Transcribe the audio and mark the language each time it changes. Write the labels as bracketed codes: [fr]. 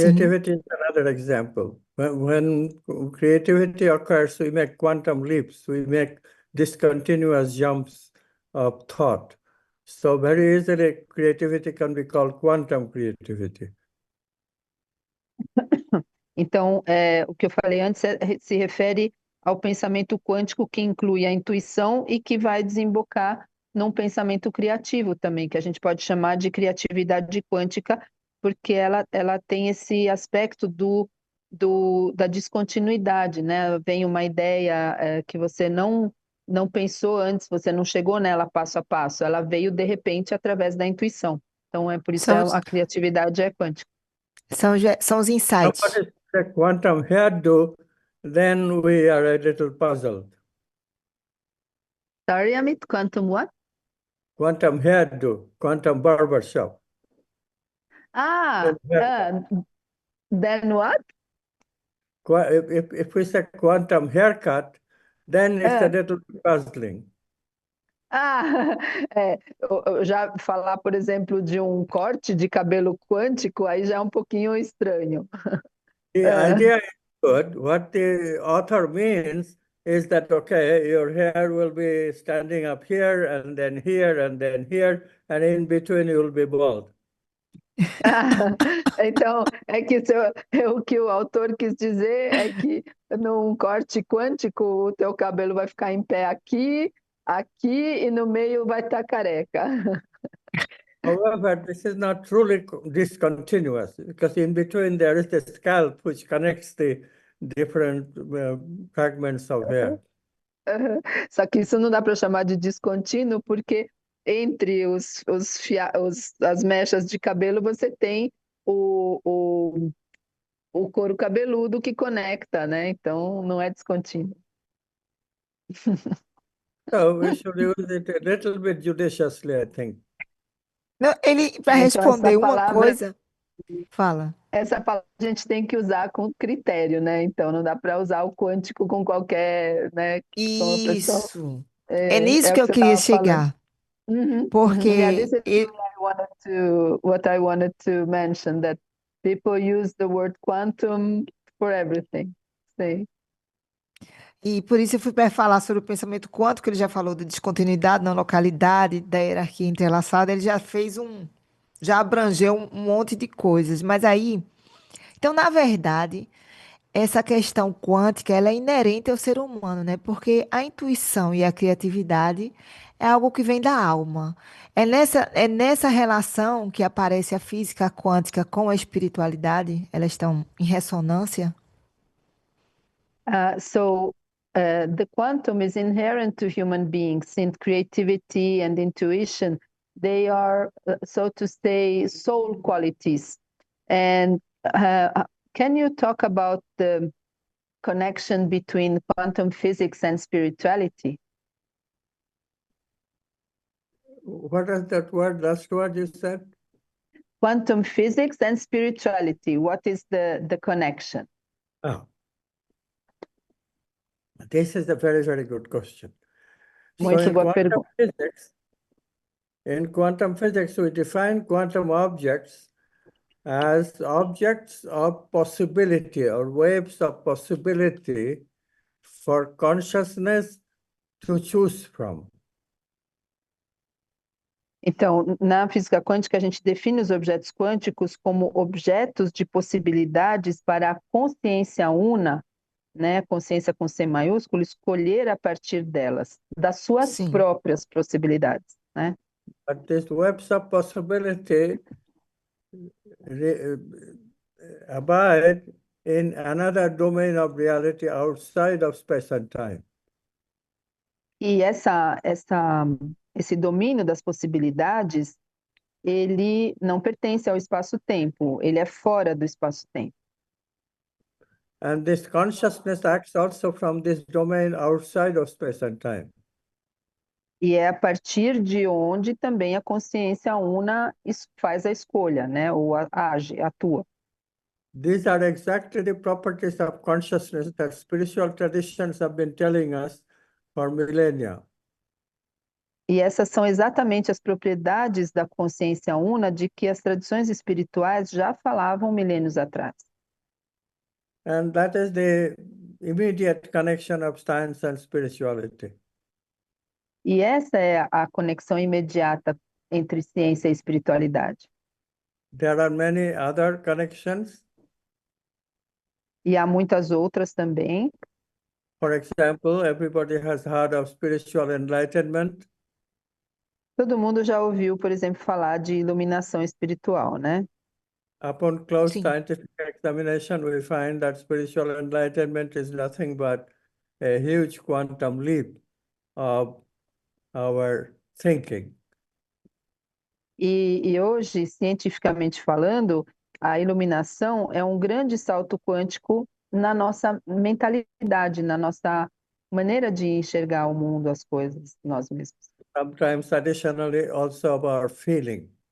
[en] Creativity is another example. When creativity occurs, we make quantum leaps, we make discontinuous jumps of thought. So very easily, creativity can be called quantum creativity. [pt] Então, o que eu falei antes se refere ao pensamento quântico que inclui a intuição e que vai desembocar num pensamento criativo também, que a gente pode chamar de criatividade quântica, porque ela tem esse aspecto da descontinuidade, né? Vem uma ideia que você não pensou antes, você não chegou nela passo a passo, ela veio de repente através da intuição. Então, por isso São, os- a criatividade é quântica. são os insights. [en] Somebody said quantum hairdo, then we are a little puzzled. Sorry, Amit, quantum what? Quantum hairdo, quantum barbershop. Ah, Quantum haircut. then what? If we say quantum haircut, then it's a Ah, little puzzling. [pt] ah, eu já falar, por exemplo, de um corte de cabelo quântico, aí já é um pouquinho estranho. [en] The Ah, idea is good. What the author means is that, okay, your hair will be standing up here and then here and then here, and in between you will be bald. [pt] então, é que o que o autor quis dizer é que num corte quântico, o teu cabelo vai ficar em pé aqui, aqui e no meio vai estar careca. [en] However, this is not truly discontinuous because in between there is the scalp which connects the different fragments of hair. Aham. [pt] Só que isso não dá para chamar de descontínuo, porque entre as mechas de cabelo você tem o, o, o couro cabeludo que conecta, né? Então não é descontínuo. [en] So we should use it a little bit judiciously, I think. [pt] Não, ele, para Então responder uma coisa, fala. essa palavra a gente tem que usar com critério, né? Então não dá para usar o quântico com qualquer, né? Como a pessoa Isso. É nisso é que o que eu você queria estava falando. chegar. [en] Mhm, mhm. Yeah, this [pt] Porque [en] is what I wanted to mention, that people use the word quantum for everything. [pt] Sim. E por isso eu fui para falar sobre o pensamento quântico, ele já falou de descontinuidade, não localidade, da hierarquia entrelaçada, ele já fez já abrangeu um monte de coisas. Mas aí, então, na verdade, essa questão quântica, ela é inerente ao ser humano, né? Porque a intuição e a criatividade é algo que vem da alma. É nessa relação que aparece a física quântica com a espiritualidade, elas estão em ressonância? [en] The quantum is inherent to human beings, since creativity and intuition, they are, so to say, soul qualities. And can you talk about the connection between quantum physics and spirituality? What is that word, last word you said? Quantum physics and spirituality, what is the connection? Oh, this is a very, very good question. So [pt] Muito boa pergunta. [en] in quantum physics, we define quantum objects as objects of possibility or waves of possibility for consciousness to choose from. [pt] Então, na física quântica, a gente define os objetos quânticos como objetos de possibilidades para a consciência una, né, consciência com C maiúsculo, escolher a partir delas, das suas Sim. próprias possibilidades, né? [en] But these webs of possibility abide in another domain of reality outside of space and time. [pt] E esse domínio das possibilidades, ele não pertence ao espaço-tempo, ele é fora do espaço-tempo. [en] And this consciousness acts also from this domain outside of space and time. [pt] E é a partir de onde também a consciência una faz a escolha, né? Ou age, atua. [en] These are exactly the properties of consciousness that spiritual traditions have been telling us for millennia. [pt] E essas são exatamente as propriedades da consciência una de que as tradições espirituais já falavam milênios atrás. [en] And that is the immediate connection of science and spirituality. [pt] E essa é a conexão imediata entre ciência e espiritualidade. [en] There are many other connections. [pt] E há muitas outras também. [en] For example, everybody has heard of spiritual enlightenment. [pt] Todo mundo já ouviu, por exemplo, falar de iluminação espiritual, né? [en] Upon close [pt] Sim. [en] scientific examination, we find that spiritual enlightenment is nothing but a huge quantum leap of our thinking. [pt] E hoje, cientificamente falando, a iluminação é um grande salto quântico na nossa mentalidade, na nossa maneira de enxergar o mundo, as coisas, nós mesmos. [en] Sometimes additionally also of our feeling.